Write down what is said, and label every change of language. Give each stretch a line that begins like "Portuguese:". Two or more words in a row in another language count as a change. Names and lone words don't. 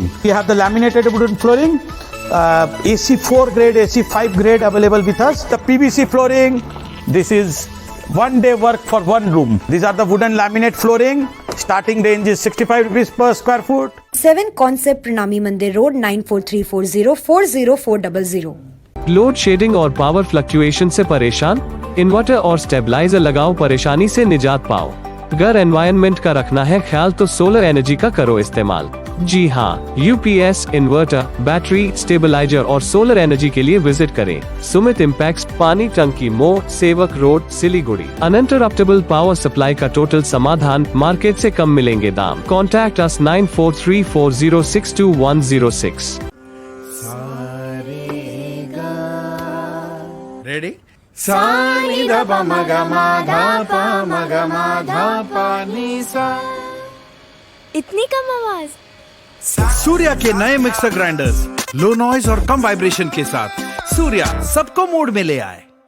English: We have the laminated wooden flooring, AC4 grade, AC5 grade available with us. The PVC flooring, this is one day work for one room. These are the wooden laminate flooring. Starting range is 65 rupees per square foot. 7 Concept Pranami Mandir Road 9434040400. load shedding
Hindi: और
English: power fluctuation
Hindi: से परेशान? इन्वर्टर और स्टेबलाइजर लगाओ, परेशानी से निजात पाओ। घर एनवायरनमेंट का रखना है ख्याल तो
English: solar energy
Hindi: का करो इस्तेमाल। जी हाँ, यूपीएस, इन्वर्टर, बैटरी, स्टेबलाइजर और
English: solar energy
Hindi: के लिए विजिट करें सुमित इम्पैक्स, पानी टंकी मोड़, सेवक रोड, सिलीगुड़ी।
English: uninterruptible power supply
Hindi: का टोटल समाधान, मार्केट से कम मिलेंगे दाम।
English: contact us
Hindi: 9434062106। रेडी? सा नि ध प म ग म ध प म ग म ध प नि सा। इतनी कम आवाज। सूर्या के नए
English: mixer grinders low noise
Hindi: और कम वाइब्रेशन के साथ सूर्या सबको मोड में ले आए।